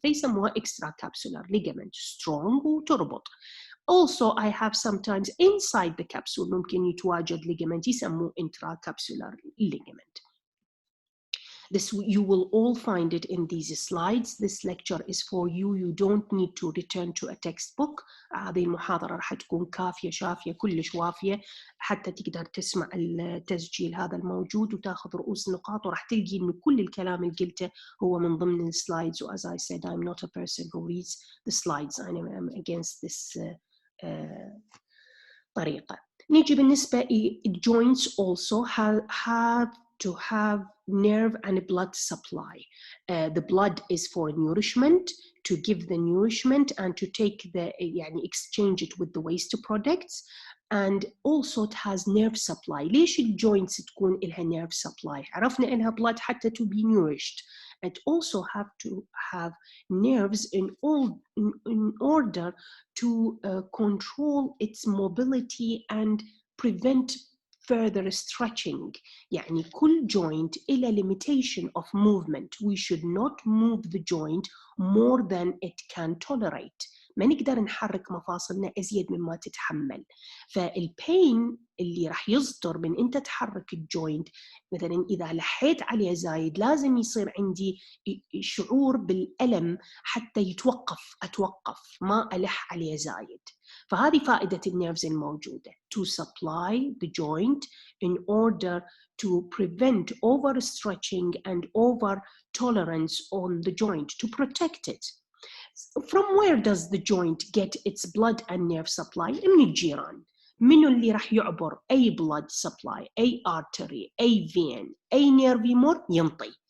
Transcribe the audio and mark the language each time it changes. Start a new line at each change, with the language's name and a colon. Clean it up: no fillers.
Arabic: فيسموها extracapsular ligament, strong وتربط.
English: Also, I have sometimes inside the capsule
Arabic: ممكن يتواجد
English: ligament يسموه intracapsular ligament. This, you will all find it in these slides. This lecture is for you. You don't need to return to a textbook.
Arabic: هذه المحاضرة راح تكون كافية شافية كلش وافية حتى تقدر تسمع التسجيل هذا الموجود وتاخذ رؤوس نقاط، وراح تلقي إنه كل الكلام اللي قلته هو من ضمن السلايدز.
English: و as I said, I'm not a person who reads the slides. I'm against this طريقة.
Arabic: نيجي بالنسبة
English: joints also have to have nerve and blood supply. The blood is for nourishment, to give the nourishment and to take the يعني exchange it with the waste products, and also it has nerve supply.
Arabic: ليش الجوينتس تكون إلها nerve supply؟ عرفنا إنها blood حتى
English: to be nourished. It also have to have nerves in order to control its mobility and prevent further stretching.
Arabic: يعني كل joint إلى
English: limitation of movement. We should not move the joint more than it can tolerate.
Arabic: ما نقدر نحرك مفاصلنا أزيد مما تتحمل. فالبين اللي راح يصدر من أنت تحرك الجوينت، مثلا إذا لحيت عليه زايد لازم يصير عندي شعور بالألم حتى أتوقف ما ألح عليه زايد. فهذه فائدة النيرفز الموجودة
English: to supply the joint in order to prevent overstretching and over tolerance on the joint, to protect it. From where does the joint get its blood and nerve supply؟
Arabic: من الجيران. منو اللي راح يعبر أي blood supply، أي artery، أي vein، أي nerve يمر ينطي.